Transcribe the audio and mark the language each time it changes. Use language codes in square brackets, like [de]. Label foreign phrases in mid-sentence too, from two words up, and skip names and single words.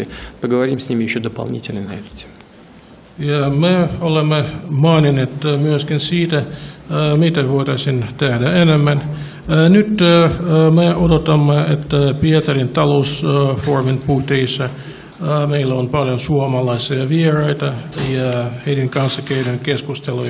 [ru] Поговорим с ними еще дополнительно на эту тему. [fi] Ja me olemme maininneet myöskin siitä, mitä voitaisiin tehdä enemmän. Nyt me odotamme, että Pietarin talousfoorumin puitteissa meillä on paljon suomalaisia vieraita ja heidän kanssa käydään keskusteluja.